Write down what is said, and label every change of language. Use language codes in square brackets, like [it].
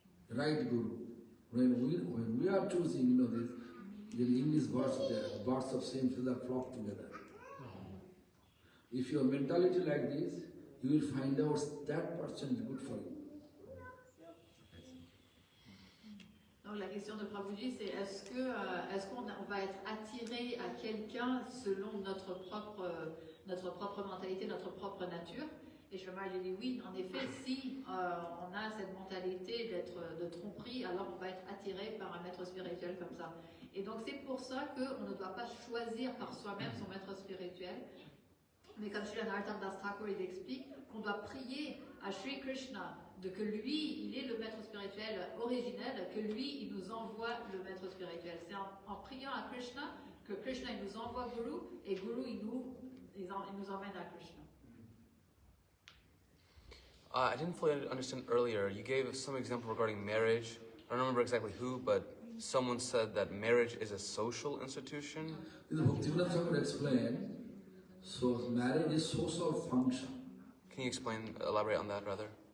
[en] Right Guru. When we are choosing, this, in English words there, birds of same feather flock together. If your mentality like this, you will find out that person is good for you. [fr] Donc la question de Prabhuji, c'est est-ce qu'on va être attiré à quelqu'un selon notre propre mentalité, notre propre nature? Et Shlomo j'ai dit oui, en effet, si on a cette mentalité de tromperie, alors on va être attiré par un maître spirituel comme ça. Et donc c'est pour ça qu'on ne doit pas choisir par soi-même son maître spirituel, mais comme Srila Narottam Das Thakur il explique, qu'on doit prier à Sri Krishna de que lui, il est le maître spirituel originel, que lui, il nous envoie le maître spirituel. C'est en priant à Krishna que Krishna il nous envoie Guru, et Guru il nous emmène à Krishna. [en] I didn't fully understand earlier. You gave some example regarding marriage. I don't remember exactly who, but someone said that marriage is a social institution. Bhaktivinoda Thakur explained, so marriage is social function. Can you elaborate on that rather?